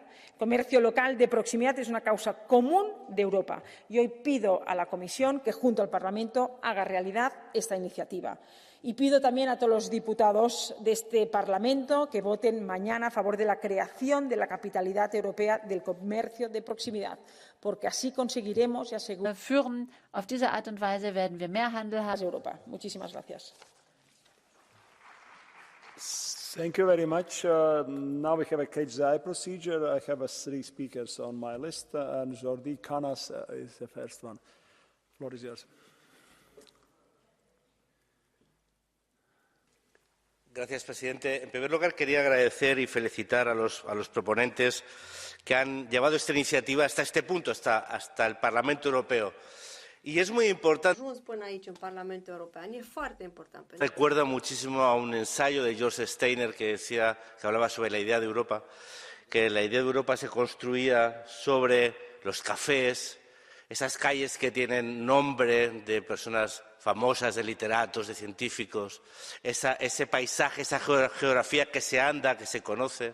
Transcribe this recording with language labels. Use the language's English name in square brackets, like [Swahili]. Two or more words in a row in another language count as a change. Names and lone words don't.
[Spanish] El comercio local de proximidad es una causa común de Europa y hoy pido a la Comisión que, junto al Parlamento, haga realidad esta iniciativa. Y pido también a todos los diputados de este Parlamento que voten mañana a favor de la creación de la capitalidad europea del comercio de proximidad, porque así conseguiremos y aseguraremos [German] Auf diese Art und Weise werden wir mehr Handel haben. [Spanish] Europa. Muchísimas gracias. [English] Thank you very much. Now we have a catch-the-eye procedure. I have 3 speakers on my list, and Jordi Canas is the first one. The floor is yours. [Spanish] Gracias, presidente. En primer lugar, quería agradecer y felicitar a los proponentes que han llevado esta iniciativa hasta este punto, hasta el Parlamento Europeo. Y es muy importante. Recuerda muchísimo a un ensayo de George Steiner que hablaba sobre la idea de Europa, que la idea de Europa se construía sobre los cafés, esas calles que tienen nombre de personas famosas, de literatos, de científicos, ese paisaje, esa geografía que se anda, que se conoce.